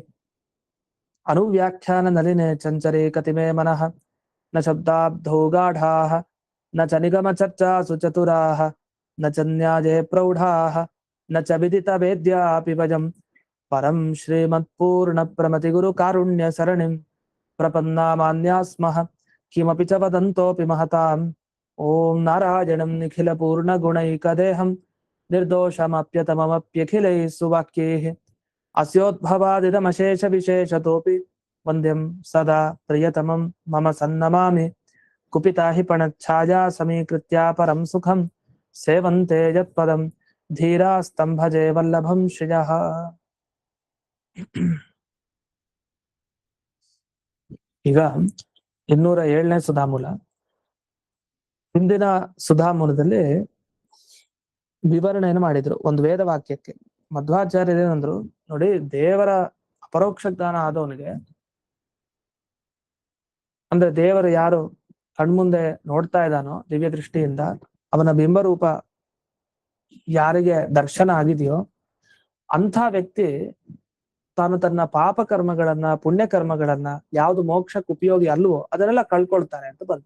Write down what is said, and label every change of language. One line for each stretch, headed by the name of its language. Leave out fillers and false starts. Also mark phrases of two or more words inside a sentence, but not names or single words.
Sanskrit: अनुव्याख्याननलिने चञ्चरे कतिमे मनः न शब्दाब्धौ गाढाः न च निगमचर्चासु चतुराः न च न्याये प्रौढाः न च विदितवेद्यापि वयं परं श्रीमत्पूर्णप्रमतिगुरुकारुण्यसरणिं प्रपन्नामान्या स्मः किमपि च वदन्तोऽपि महताम् ॐ नारायणं निखिलपूर्णगुणैकदेहं निर्दोषमप्यतममप्यखिलैः सुवाक्यैः अस्योद्भवादिदमशेषविशेषतोऽपि वन्द्यं सदा प्रियतमं मम सन्नमामि कुपिता हि पणच्छाया समीकृत्या परं सुखं सेवन्ते यत्पदं धीरास्तं भजे वल्लभं श्रियः।
Kannada: ಈಗ 207ನೇ ಸುಧಾಮೂಲ. ಹಿಂದಿನ ಸುಧಾಮೂಲದಲ್ಲಿ ವಿವರಣೆಯನ್ನು ಮಾಡಿದ್ರು ಒಂದು ವೇದ ವಾಕ್ಯಕ್ಕೆ. ಮಧ್ವಾಚಾರ್ಯರು ಏನಂದ್ರು ನೋಡಿ, ದೇವರ ಅಪರೋಕ್ಷ ಜ್ಞಾನ ಆದವನಿಗೆ, ಅಂದ್ರೆ ದೇವರು ಯಾರು ಕಣ್ಮುಂದೆ ನೋಡ್ತಾ ಇದ್ದಾನೋ ದಿವ್ಯ ದೃಷ್ಟಿಯಿಂದ, ಅವನ ಬಿಂಬರೂಪ ಯಾರಿಗೆ ದರ್ಶನ ಆಗಿದೆಯೋ ಅಂಥ ವ್ಯಕ್ತಿ ತಾನು ತನ್ನ ಪಾಪ ಕರ್ಮಗಳನ್ನ ಪುಣ್ಯ ಕರ್ಮಗಳನ್ನ ಯಾವುದು ಮೋಕ್ಷಕ್ಕೆ ಉಪಯೋಗಿ ಅಲ್ವೋ ಅದನ್ನೆಲ್ಲ ಕಳ್ಕೊಳ್ತಾನೆ ಅಂತ ಬಂತು.